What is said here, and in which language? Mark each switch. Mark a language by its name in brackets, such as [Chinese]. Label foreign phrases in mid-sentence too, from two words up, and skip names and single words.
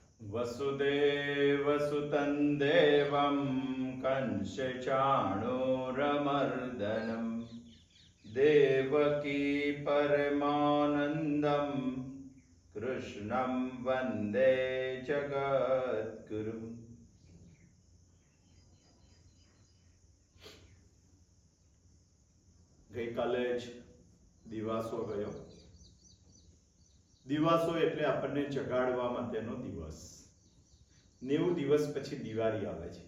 [Sanskrit] वसुदेवसुतं देवं कंसचाणूरमर्दनं देवकी परमानन्दं कृष्णं वन्दे जगद्गुरुम्। [Gujarati] ગઈકાલે જ દિવાસો ગયો. દિવાસો એટલે આપણને જગાડવા માટેનો દિવસ. 90 દિવસ પછી દિવાળી આવે છે.